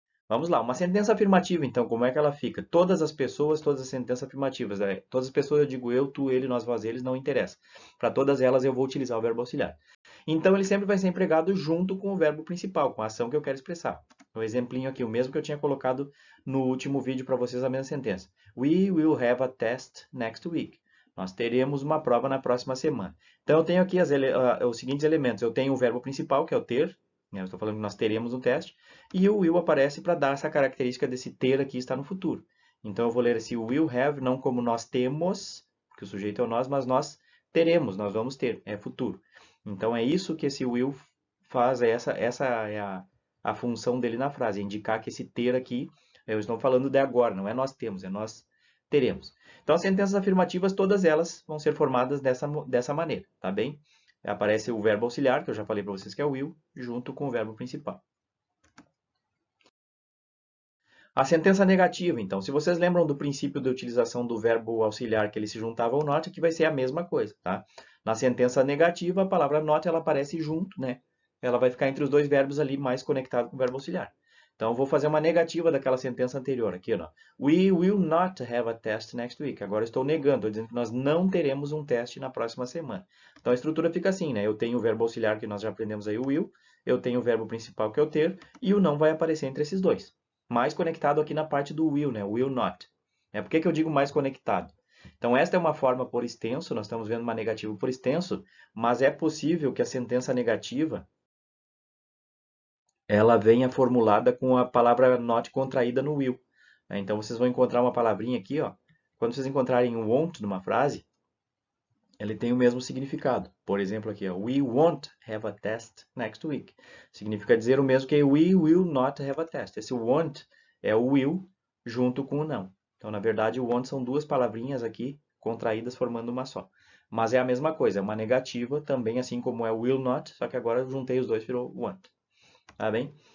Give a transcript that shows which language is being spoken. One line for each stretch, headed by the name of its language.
Portuguese: Vamos lá, uma sentença afirmativa, então, como é que ela fica? Todas as pessoas, todas as sentenças afirmativas, né? Todas as pessoas, eu digo eu, tu, ele, nós, vós, eles, não interessa. Para todas elas eu vou utilizar o verbo auxiliar. Então, ele sempre vai ser empregado junto com o verbo principal, com a ação que eu quero expressar. Um exemplinho aqui, o mesmo que eu tinha colocado no último vídeo para vocês, a mesma sentença.
English: We will have a test next week.
Portuguese: Nós teremos uma prova na próxima semana. Então, eu tenho aqui os seguintes elementos. Eu tenho o verbo principal, que é o ter, né? Eu estou falando que nós teremos um teste. E o will aparece para dar essa característica desse ter aqui está no futuro. Então eu vou ler esse will have não como nós temos, porque o sujeito é o nós, mas nós teremos, nós vamos ter, é futuro. Então é isso que esse will faz, essa é a função dele na frase, indicar que esse ter aqui, eu estou falando de agora, não é nós temos, é nós teremos. Então as sentenças afirmativas, todas elas vão ser formadas dessa maneira, tá bem? Aparece o verbo auxiliar, que eu já falei para vocês que é o will, junto com o verbo principal. A sentença negativa, então, se vocês lembram do princípio de utilização do verbo auxiliar que ele se juntava ao not, aqui vai ser a mesma coisa, tá? Na sentença negativa, a palavra not ela aparece junto, né? Ela vai ficar entre os dois verbos ali mais conectado com o verbo auxiliar. Então, eu vou fazer uma negativa daquela sentença anterior aqui, ó.
English: We will not have a test next week.
Portuguese: Agora eu estou negando, estou dizendo que nós não teremos um teste na próxima semana. Então, a estrutura fica assim, né? Eu tenho o verbo auxiliar que nós já aprendemos aí, o will, eu tenho o verbo principal que é o ter, e o não vai aparecer entre esses dois. Mais conectado aqui na parte do will, né? Will not. Por que eu digo mais conectado? Então, esta é uma forma por extenso, nós estamos vendo uma negativa por extenso, mas é possível que a sentença negativa ela venha formulada com a palavra not contraída no will. Então, vocês vão encontrar uma palavrinha aqui, ó. Quando vocês encontrarem um won't numa frase, ele tem o mesmo significado. Por exemplo, aqui, ó,
English: we won't have a test next week.
Portuguese: Significa dizer o mesmo que
English: we will not have a test.
Portuguese: Esse won't é o will junto com o não. Então, na verdade, o won't são duas palavrinhas aqui contraídas formando uma só. Mas é a mesma coisa, é uma negativa também, assim como é will not, só que agora eu juntei os dois e virou want. Tá bem?